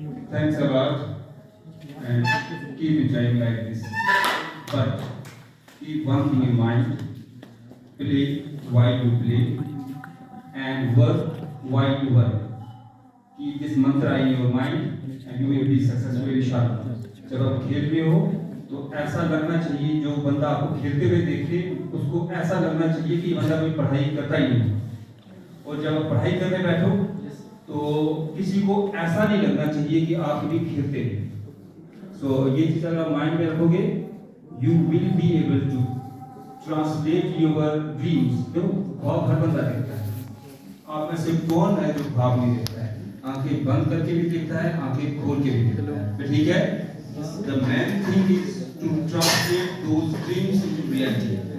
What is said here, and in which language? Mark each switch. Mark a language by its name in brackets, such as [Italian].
[English] Thanks a lot, and keep enjoying like this. But keep one thing in mind: play while you play, and work while you work. Keep this mantra in your mind, and you will be successful inshallah. [Hindi] जब आप खेल रहे हो तो ऐसा लगना चाहिए, जो बंदा आपको खेलते हुए देखे उसको ऐसा लगना चाहिए कि बंदा कोई पढ़ाई करता ही नहीं। और जब आप पढ़ाई करने बैठो तो किसी को ऐसा नहीं लगना चाहिए कि आप भी खेलते हैं। सो ये चीज़ अगर आप माइंड में रखोगे, [English] You will be able to translate your dreams. [Hindi] जो ख्वाब हर बंदा देखता है, आप में से कौन है जो ख्वाब नहीं देखता है? आंखें बंद करके भी देखता है, आंखें खोल के भी देखता है। तो ठीक है, [English] the main thing is to translate those dreams into reality.